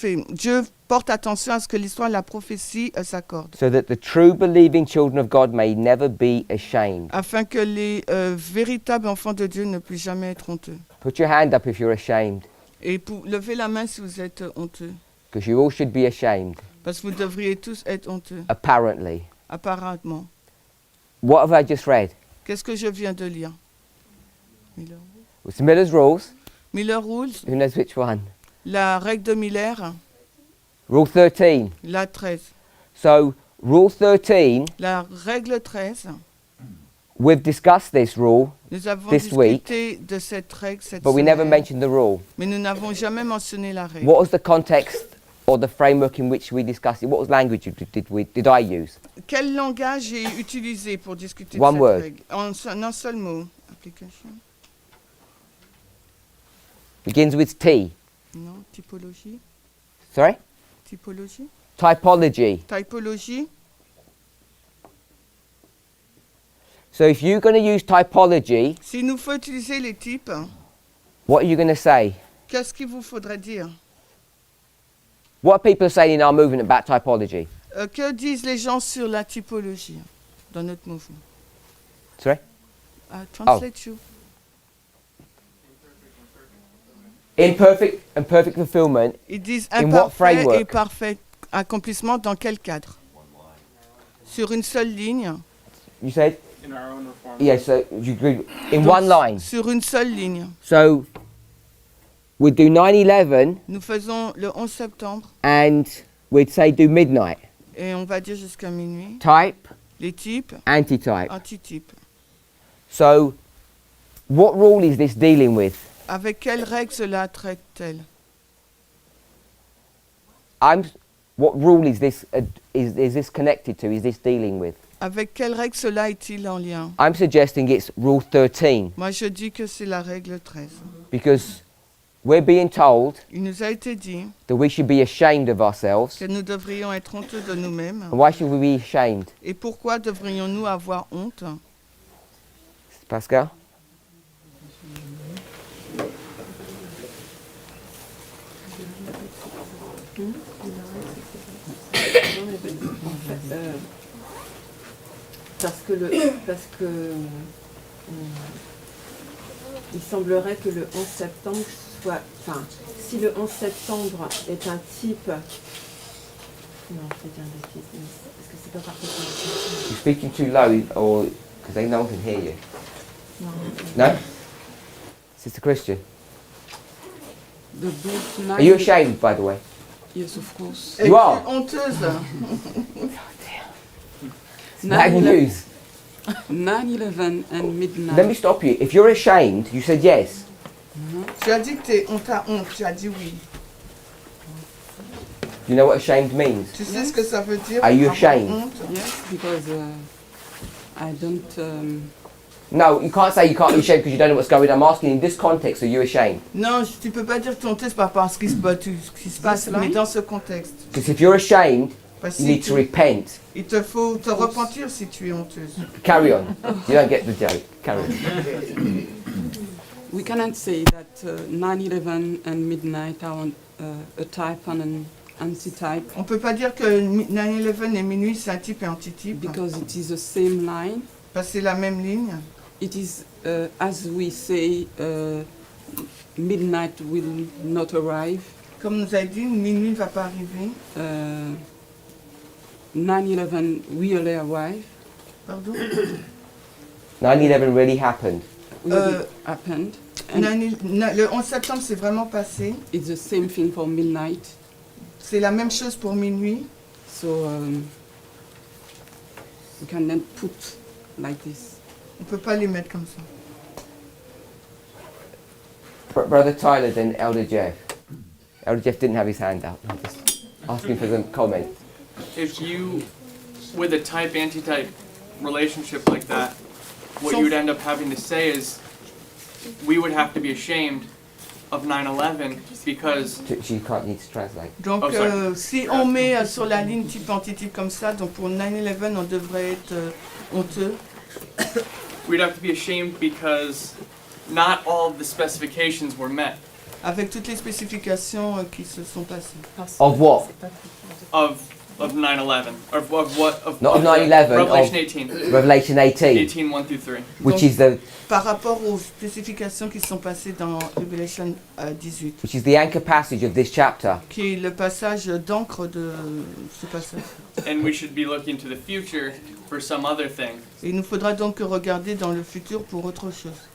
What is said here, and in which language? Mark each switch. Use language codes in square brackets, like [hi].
[fr] Dieu porte attention à ce que l'histoire et la prophétie s'accordent, [en] So that the true believing children of God may never be ashamed. [fr] afin que les véritables enfants de Dieu ne puissent jamais être honteux. [en] Put your hand up if you're ashamed, [fr] Et levez la main si vous êtes honteux, [en] because you all should be ashamed, [fr] parce que vous devriez tous être honteux, [en] apparently. [fr] apparemment. [en] What have I just read? [fr] Qu'est-ce que je viens de lire? [en] Miller, It's Miller's rules. Miller Rules, Who knows which one? [fr] la règle de Miller, [en] Rule 13. [fr] la 13. [en] So, Rule 13, [fr] La règle 13, [en] we've discussed this rule, [fr] nous avons [en] this week, [fr] discuté de cette règle cette [en] but we never [fr] semaine, [en] mentioned the rule. [fr] mais nous n'avons jamais mentionné la règle. [en] What was the context or the framework in which we discussed it? What was language did I use? [fr] Quel langage j'ai utilisé pour discuter [en] One [fr] de cette [en] word. [fr] règle? En un seul mot. Application. [en] Begins with T. [fr] Non, typologie. [en] Sorry? [fr] Typologie. [en] Typology. [fr] Typologie. [en] So if you're going to use typology, [fr] S'il nous faut utiliser les types, [en] what are you going to say? [fr] qu'est-ce qu'il vous faudrait dire? [en] What are people saying in our movement about typology? [fr] Que disent les gens sur la typologie dans notre mouvement? [en] Sorry? Translate you. Imperfect and perfect fulfillment. [fr] Ils disent [en] In what [fr] imparfait et [en] framework? [fr] parfait accomplissement dans quel cadre? Sur une seule ligne. [en] You said? In our own reform. Yeah, so you agree. In [fr] Donc, [en] one line. [fr] Sur une seule ligne. [en] So we'd do 9/11 [fr] Nous faisons le 11 septembre [en] and we'd say do midnight. [fr] Et on va dire jusqu'à minuit. [en] Type, [fr] Les types, [en] antitype. [fr] antitypes. [en] So, what rule is this dealing with? [fr] Avec quelles règles cela traite-t-elle? [en] What rule is this connected to? Is this dealing with? [fr] Avec quelles règles cela est-il en lien? [en] I'm suggesting it's rule 13 [fr] Moi, je dis que c'est la règle 13. [en] because we're being told [fr] Il nous a été dit [en] that we should be ashamed of ourselves. [fr] que nous devrions être honteux de nous-mêmes. [en] And why should we be ashamed? [fr] Et pourquoi devrions-nous avoir honte? [en] Pascal? [fr] Parce que il semblerait que le 11 septembre soit, enfin, si le 11 septembre est un type, non, je vais dire une bêtise, parce que c'est pas parfaitement. [en] You're speaking too low, or because no one can hear you. No? Sister Christian, are you ashamed, by the way? Yes, of course. You are? [fr] Honteuse. [en] Bad news. 9/11 and midnight. Let me stop you. If you're ashamed, you said yes. [fr] Tu as dit que on t'a honte, tu as dit oui. [en] You know what ashamed means? [fr] Tu sais ce que ça veut dire? [en] Are you [fr] avoir [en] ashamed? [fr] honte? [en] Yes, because I don't. No, you can't say you can't be ashamed because you don't know what's going on. I'm asking in this context, are you ashamed? [fr] Non, tu peux pas dire que tu es honteuse par rapport à ce qui se passe, mais dans ce contexte. [en] Because if you're ashamed, [fr] Parce [en] you [fr] que [en] need to repent. [fr] il te faut te repentir si tu es honteuse. [en] Carry on. You don't get the joke. Carry on. We cannot say that 9/11 and midnight are a type and an antitype. [fr] On peut pas dire que 9/11 et minuit c'est un type et antitype. [en] Because it is the same line. [fr] Parce que c'est la même ligne. [en] It is as we say, midnight will not arrive. [fr] Comme nous a dit, minuit ne va pas arriver. [en] 9/11 really arrive. [fr] Pardon? [en] 9/11 really happened. Really happened. And [fr] Le 11 septembre c'est vraiment passé. [en] it's the same thing for midnight. [fr] C'est la même chose pour minuit. [en] So we cannot put like this. [fr] On peut pas les mettre comme ça. [en] Brother Tyler, then Elder Jeff. Elder Jeff didn't have his hand up. I'm just asking for some comment. If you, with a type antitype relationship like that, what you would end up having to say is, we would have to be ashamed of 9/11 because. She can't need to translate. [fr] Donc [en] Oh, sorry. [fr] si on met sur la ligne type antitype comme ça, donc pour 9/11 on devrait être honteux. [en] We'd have to be ashamed because not all of the specifications were met. [fr] Avec toutes les spécifications qui se sont passées. [en] Of what? Of 9/11, of what? Of Not of 9/11. Revelation 18. Revelation 18. 18, 1 through 3. Which [fr] Donc, [en] is the [fr] par rapport aux spécifications qui sont passées dans Revelation 18. [en] which is the anchor passage of this chapter. [fr] Qui est le passage d'encre de ce passage. [en] And we should be looking to the future for some other thing. [fr] Et il nous faudra donc regarder dans le futur pour autre chose.